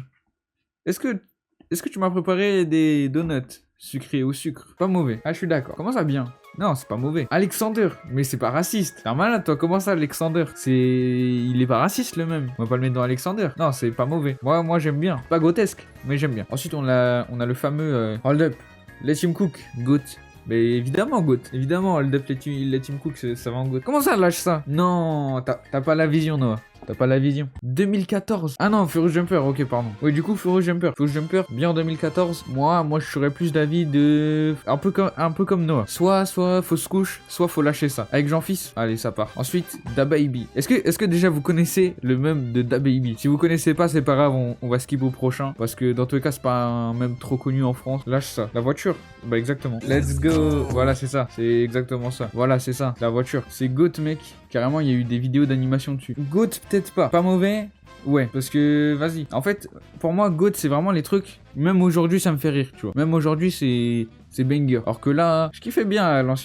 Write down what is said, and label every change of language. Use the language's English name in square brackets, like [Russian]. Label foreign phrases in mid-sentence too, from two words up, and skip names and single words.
[French] Est-ce que tu m'as préparé des donuts sucrés au sucre? Pas mauvais. Ah, je suis d'accord. Comment ça bien? Non, c'est pas mauvais. Alexander, mais c'est pas raciste. T'es un malade, toi. Comment ça, Alexander? Il est pas raciste, le même. On va pas le mettre dans Alexander. Non, c'est pas mauvais. Moi j'aime bien. Pas grotesque, mais j'aime bien. Ensuite, on a le fameux Hold Up. [English] Let him cook. [French] Goat. Mais évidemment, goat. Évidemment, [English] Hold Up, let him cook, [French] ça va en goat. Comment ça, lâche ça? Non, t'as pas la vision, Noah. T'as pas la vision. 2014. Ah non, Furious Jumper, ok, pardon. Oui, du coup, Furious Jumper, bien en 2014. Moi, je serais plus d'avis de... Un peu comme Noah. Soit fausse couche, soit faut lâcher ça. Avec Jean-Fils, allez, ça part. Ensuite, DaBaby. Est-ce que déjà vous connaissez le mème de DaBaby? Si vous connaissez pas, c'est pas grave, on va skip au prochain. Parce que dans tous les cas, c'est pas un mème trop connu en France. Lâche ça. La voiture. Bah, exactement. [English] Let's go. [French] Voilà, c'est ça. C'est exactement ça. Voilà, c'est ça. La voiture. C'est GOAT, mec. Carrément, il y a eu des vidéos d'animation dessus. GOAT, peut-être pas. Pas mauvais. Ouais, parce que, vas-y. En fait, pour moi, GOAT, c'est vraiment les trucs... Même aujourd'hui, ça me fait rire, tu vois. Même aujourd'hui, c'est banger. Alors que là, je kiffais bien à l'ancienne.